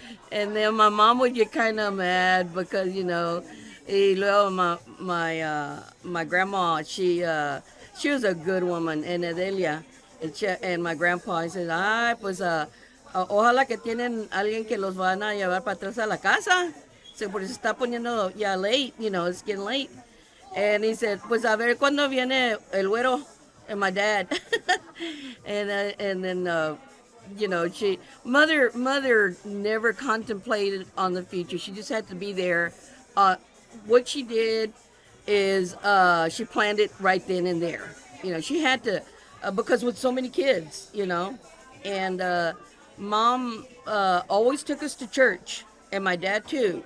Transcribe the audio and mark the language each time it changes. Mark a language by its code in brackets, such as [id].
[en] And then my mom would get kind of mad because, [es] Y luego [en] my grandma, she was a good woman, en Edelia. And my grandpa, he says, [es] ay, pues, ojalá que tienen alguien que los van a llevar para atrás a la casa. So, porque se está poniendo ya late, [en] it's getting late. And he said, [es] pues a ver cuándo viene el güero, [en] and my dad. And then mother never contemplated on the future. She just had to be there. What she did is she planned it right then and there. She had to, because with so many kids, and mom always took us to church, and my dad too.